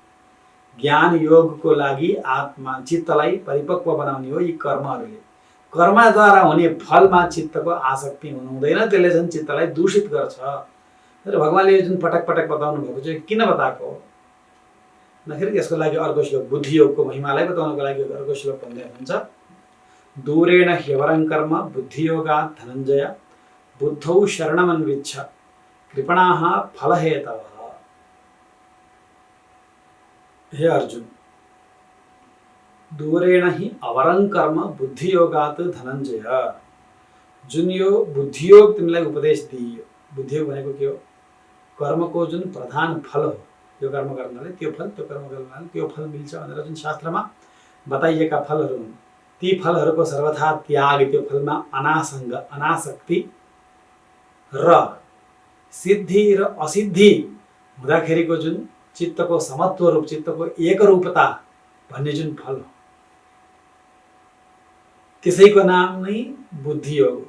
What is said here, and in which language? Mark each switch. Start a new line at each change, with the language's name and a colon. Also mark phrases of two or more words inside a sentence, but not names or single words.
Nepali: ज्ञान योगको लागि आत्मा चित्तलाई परिपक्व बनाउने हो। यी कर्महरूले कर्मद्वारा हुने फलमा चित्तको आसक्ति हुनु हुँदैन, त्यसले झन् चित्तलाई दूषित गर्छ। र भगवानले जुन पटक पटक बताउनु भएको छ किन बताएको हो भन्दाखेरि यसको लागि अर्को श्लोक बुद्धियोगको महिमालाई बताउनको लागि अर्को श्लोक भन्दै हुनुहुन्छ।
Sanskrit: दूरेण ह्यवरं कर्म बुद्धियोगात् धनञ्जय बुद्धौ शरणमन्विच्छ कृपणाः फलहेतवः। हे अर्जुन, दूरेण हि अवरं कर्म बुद्धियोगात् धनञ्जय।
Nepali: जुन यो बुद्धियोग तिमीलाई उपदेश दिइयो, बुद्धियोग भनेको के हो? कर्मको जुन प्रधान फल हो, यो कर्म गर्नाले त्यो फल, त्यो कर्म गर्नाले त्यो फल मिल्छ भनेर जुन शास्त्रमा बताइएका फलहरू हुन्, ती फलहरूको सर्वथा त्याग, त्यो फलमा अनासंग अनासक्ति र सिद्धि र असिद्धि हुँदाखेरिको जुन चित्तको समत्व रूप, चित्तको एकरूपता भन्ने जुन फल हो, त्यसैको नाम नै बुद्धियोग हो।